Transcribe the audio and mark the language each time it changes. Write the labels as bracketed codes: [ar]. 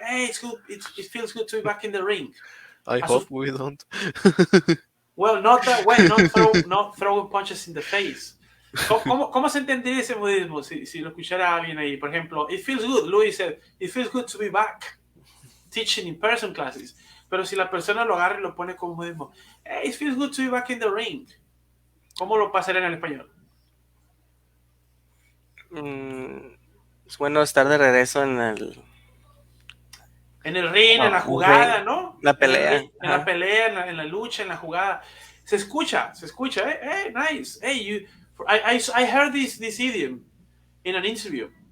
[en] Hey, it feels good to be back in the ring. I hope we don't. Well, not that way. Not throwing punches in the face. [es] ¿Cómo se entendería ese modismo si lo escuchara alguien ahí? Por ejemplo, [en] it feels good. Luis said, it feels good to be back teaching in person classes. [es] Pero si la persona lo agarra y lo pone como modismo, [en] hey, it feels good to be back in the ring. [es] ¿Cómo lo pasaría en el español? Es bueno estar de regreso en el ring, en la jugada, [en] ring, [es] ¿no? la pelea. En la pelea, en la lucha, en la jugada. Se escucha. [en] Hey, nice. Hey, I heard this idiom in an interview.